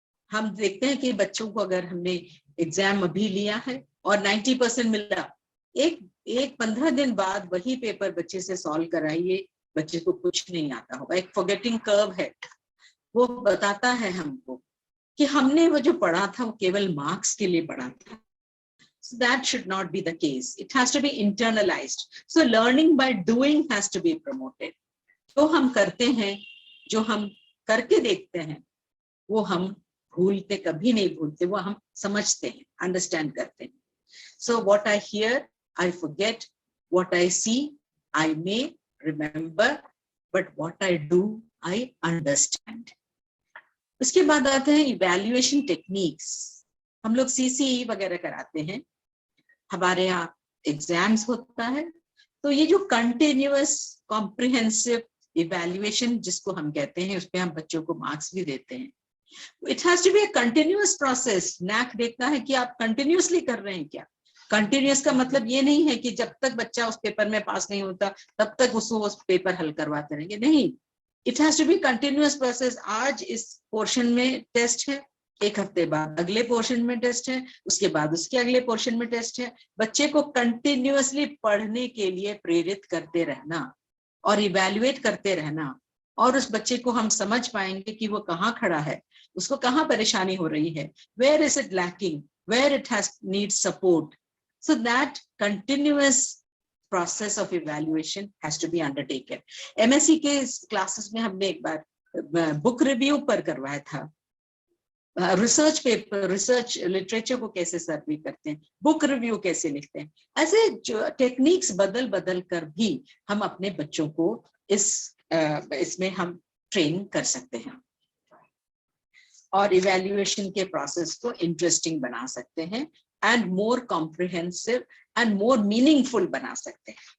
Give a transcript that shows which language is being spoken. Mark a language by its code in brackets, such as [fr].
[hi] हम देखते हैं कि बच्चों को अगर हमने एग्जाम अभी लिया है और 90% मिला, एक 15 दिन बाद वही पेपर बच्चे से सॉल्व कराइए, बच्चे को कुछ नहीं आता होगा, एक फॉरगेटिंग कर्व है, वो बताता है हमको कि हमने वो जो पढ़ा था वो केवल मार्क्स के लिए पढ़ा था। [en] So that should not be the case. It has to be internalized. So learning by doing has to be promoted. [hi] जो हम करते हैं, जो हम करके देखते हैं, वो हम भूलते कभी नहीं भूलते, वो हम समझते हैं, अंडरस्टैंड करते हैं। [en] So what I hear, I forget. What I see, I may remember. But what I do, I understand. [hi] उसके बाद आते हैं इवैल्यूएशन टेक्निक्स। हम लोग सीसीई वगैरह कराते हैं, हमारे यहाँ एग्जाम्स होता है, तो ये जो कंटिन्यूअस कॉम्प्रिहेंसिव इवैल्यूएशन जिसको हम कहते हैं, उसपे हम बच्चों को मार्क्स भी देते हैं। [en] It has to be a continuous process. [hi] NAAC देखता है कि आप कंटिन्यूअसली कर रहे हैं क्या। कंटिन्यूअस का मतलब ये नहीं है कि जब तक बच्चा उस पेपर में पास नहीं होता तब तक उसको उस पेपर हल करवाते रहेंगे, नहीं, [en] It has to be continuous process. [hi] आज इस पोर्शन में टेस्ट है, एक हफ्ते बाद अगले पोर्शन में टेस्ट है, उसके बाद उसके अगले पोर्शन में टेस्ट है। बच्चे को कंटिन्यूअसली पढ़ने के लिए प्रेरित करते रहना और इवैल्यूएट करते रहना, और उस बच्चे को हम समझ पाएंगे कि वो कहाँ खड़ा है, उसको कहाँ परेशानी हो रही है, [en] Where is it lacking, where it has need support. So that continuous process of evaluation has to be undertaken. [hi] MSc के क्लासेस में हमने एक बार बुक रिव्यू पर करवाया था, रिसर्च पेपर, रिसर्च लिटरेचर को कैसे सर्वे करते हैं, बुक रिव्यू कैसे लिखते हैं, ऐसे जो टेक्निक्स बदल बदल कर भी हम अपने बच्चों को इसमें हम ट्रेन कर सकते हैं और इवैल्यूएशन के प्रोसेस को इंटरेस्टिंग बना सकते हैं [en] and more comprehensive and more meaningful [hi] बना सकते हैं।